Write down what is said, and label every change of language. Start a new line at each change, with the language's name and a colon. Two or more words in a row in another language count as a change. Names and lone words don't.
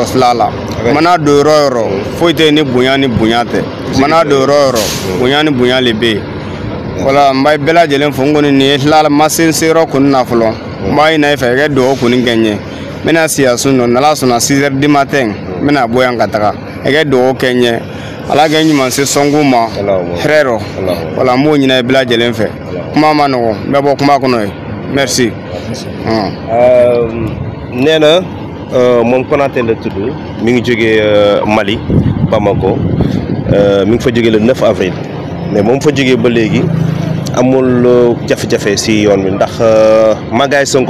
Bambara: sila la n mana don yɔrɔ o yɔrɔ foyi tɛ ni bonya tɛ n mana don yɔrɔ o yɔrɔ bonya ni bonya le bɛ yen wala n b'a bɛɛ lajɛlen fo n kɔni nin ye tila ma se n seyɔrɔ kɔni na fɔlɔ n b'a ɲini i fɛ i ka dugawu kɔni kɛ n ye n bɛna si yan sun dɔ n'ala sɔnna 6h
French: du matin
Bambara: n bɛna bɔ yan ka taga i ka dugawu kɛ n ye ala kɛ n ɲuman se Sonko ma hɛrɛ rɔ wala n b'o ɲini i bɛɛ lajɛlen fɛ kuma ma nɔgɔn n bɛ bɔ kuma kɔnɔ ye merci.
Wolof: nee na moom Konaté la tudd mi ngi jógee Mali Bamako mi ngi fa jógee
French: le 9 avril
Wolof: mais moom fa jógee ba léegi amul jafe-jafe si yoon bi ndax magaay Sonko